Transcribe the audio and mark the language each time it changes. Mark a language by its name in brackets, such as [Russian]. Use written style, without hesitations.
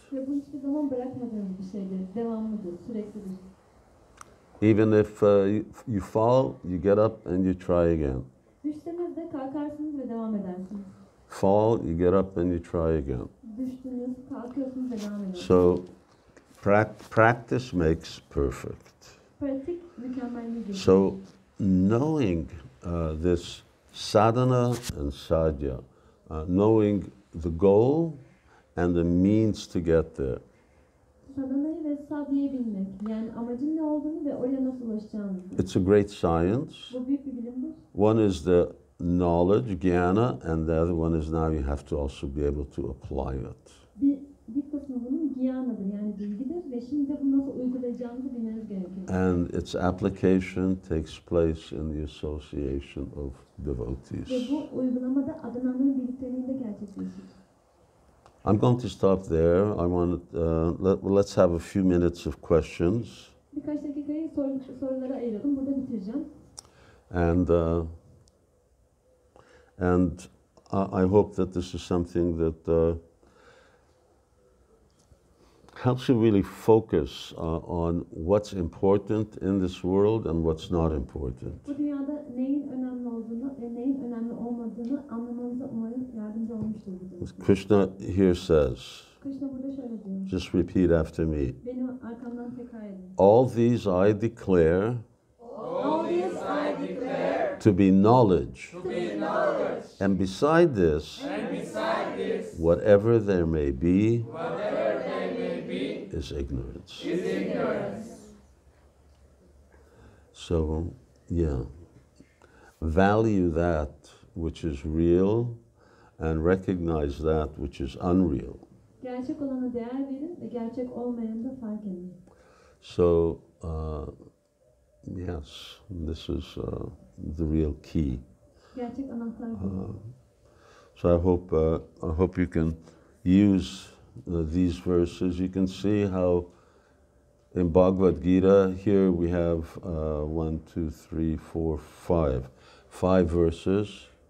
[Turkish] Ve bu hiçbir zaman bırakmadığınız bir şeydir. Devamlıdır, süreklidir. [English] Even if you fall, you get up and you try again. [Turkish] Düştünüz de kalkarsınız ve devam edersiniz. [English] Fall, you get up and you try again. [Turkish] Düştünüz, kalkıyorsunuz ve devam ediyorsunuz. [English] So practice makes perfect. [Turkish] Pratik mükemmelliği getirir. [English] So knowing this sadhana and sadhya, knowing the goal and the means to get there. [Turkish] Sadhanayı ve sadhyayı bilmek. Yani amacın ne olduğunu ve oraya nasıl ulaşacağını. [English] It's a great science. [Turkish] Bu büyük bir bilimdir. [English] One is the knowledge, jnana, and the other one is now you have to also be able to apply it. [Turkish] Bir kısmı bunun gyana'dır yani bilgidir ve şimdi bunu nasıl uygulayacağınızı bilmeniz gerekiyor. [English] And its application takes place in the association of [Turkish] Ve [English] devotees. [Turkish] bu uygulamada adananların birlikteliğinde gerçekleşir. [English] I'm going to stop there. I want let's have a few minutes of questions. [Turkish] Birkaç dakikayı sorulara ayıralım. Burada bitireceğim. [English] And I hope that this is something that helps you really focus on what's important in this world and what's not important. [Turkish] Bu dünyada neyin önemli olduğunu ve neyin önemli olmadığını anlamanıza umarım yardımcı olmuştur bu ders. [English] Krishna here says, [Turkish] Krishna burada şöyle diyor. [English] just repeat after me. [Turkish] Benim arkamdan tekrar edin. [English] All these I declare All this I declare to be knowledge. to be knowledge. And beside this, whatever there may be, is ignorance. So, yeah, value that which is real and recognize that which is unreal. [Turkish] Gerçek olana değer verin ve gerçek olmayanı da fark edin. [English] So, yes, this is the real key. [Turkish] Gerçek anahtar bu. [English] So I hope you can use these verses. You can see how in Bhagavad Gita here we have 1, 2, 3, 4, 5 verses